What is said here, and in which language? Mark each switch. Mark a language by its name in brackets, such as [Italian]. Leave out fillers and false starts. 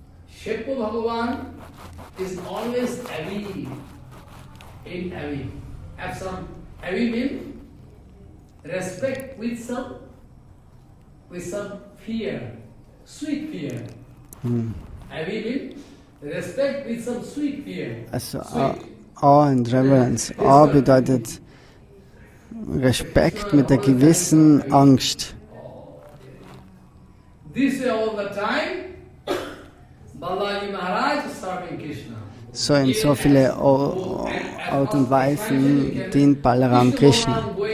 [English] Shepa Bhagavan is always avi, in avi. Have some avi means respect with some fear, sweet fear. Avi means respect with some sweet fear. Also Awe and Reverence. [German] Awe bedeutet Respekt mit der gewissen Angst. [English] This all the time, Balaji Maharaj is serving Krishna. [German] So in so viele Art und Weisen dient Balaram Krishna.